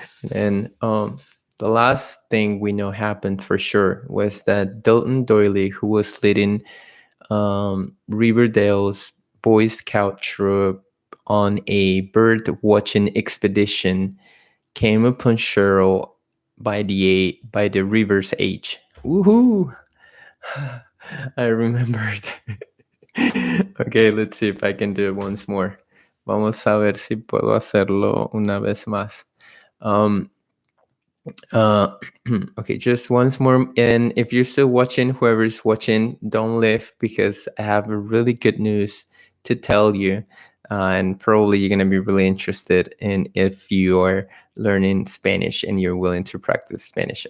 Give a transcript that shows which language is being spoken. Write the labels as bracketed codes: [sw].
[en] And the last thing we know happened for sure was that Delton Doyley, who was leading Riverdale's Boy Scout troop on a bird watching expedition, came upon Cheryl by the river's edge. Woohoo! I remembered. Okay, let's see if I can do it once more. [es] Vamos a ver si puedo hacerlo una vez más. [en] Okay, just once more. And if you're still watching, whoever's watching, don't leave because I have a really good news to tell you. And probably you're going to be really interested in if you are learning Spanish and you're willing to practice Spanish.